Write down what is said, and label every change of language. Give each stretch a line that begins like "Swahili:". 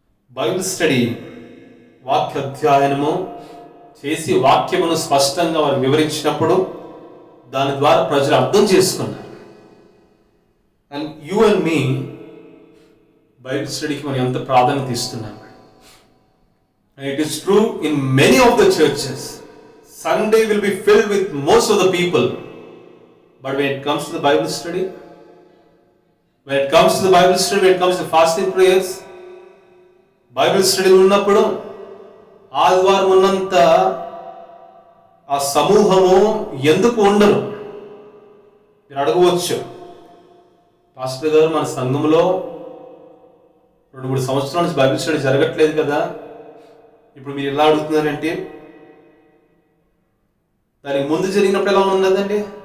Telugu: Bible study, వాక్య అధ్యయనము చేసి వాక్యమును స్పష్టంగా వారు వివరించినప్పుడు దాని ద్వారా ప్రజలు అర్థం చేసుకున్నారు.
English: and you and me
Telugu: Bible స్టడీకి మనం ఎంత ప్రాధాన్యత ఇస్తున్నాం.
English: And it is true in many of the churches. Sunday will be filled with most of the people. But when it comes to the Bible study, when it comes to fasting prayers, Bible study
Telugu: ఉన్నప్పుడు ఆదివారం ఉన్నంత ఆ సమూహము ఎందుకు ఉండరు? మీరు అడగవచ్చు, pastor గారు మన సంఘంలో 2-3 సంవత్సరాల నుంచి బైబిల్ స్టడీ జరగట్లేదు కదా, ఇప్పుడు మీరు ఎలా అడుగుతున్నారంటే, దానికి ముందు జరిగినప్పుడు ఎలా ఉన్నదండి?